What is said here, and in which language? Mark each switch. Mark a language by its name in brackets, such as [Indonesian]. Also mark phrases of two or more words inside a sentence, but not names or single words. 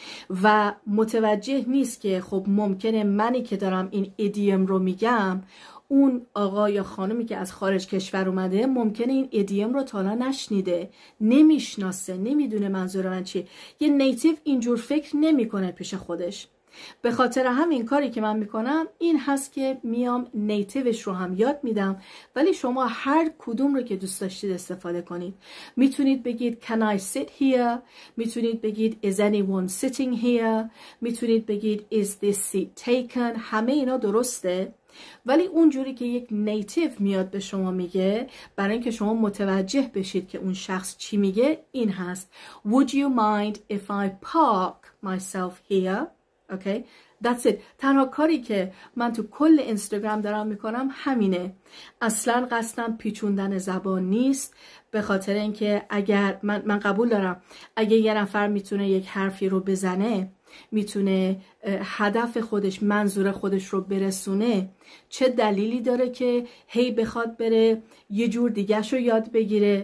[Persian] و متوجه نیست که خب ممکنه منی که دارم این ایدیوم رو میگم، اون آقا یا خانمی که از خارج کشور اومده ممکنه این ایدیوم رو تا حالا نشنیده، نمیشناسه، نمیدونه منظور من چیه. یه نیتیو اینجور فکر نمیکنه پیش خودش. به خاطر همین کاری که من میکنم این هست که میام نیتیوش رو هم یاد میدم، ولی شما هر کدوم رو که دوست داشتید استفاده کنید. میتونید بگید [English] can I sit here، [Persian] میتونید بگید [English] is anyone sitting here، [Persian] میتونید بگید [English] is this seat taken. [Persian] همه اینا درسته، ولی اونجوری که یک نیتیو میاد به شما میگه، برای اینکه شما متوجه بشید که اون شخص چی میگه، این هست [English] would you mind if I park myself here. Okay, that's it. [Persian] تنها کاری که من تو کل اینستاگرام دارم میکنم همینه. اصلا قصدم پیچوندن زبان نیست، به خاطر اینکه اگر من قبول دارم اگه یه نفر میتونه یک حرفی رو بزنه، میتونه هدف خودش، منظور خودش رو برسونه، چه دلیلی داره که هی بخواد بره یه جور دیگه‌شو یاد بگیره؟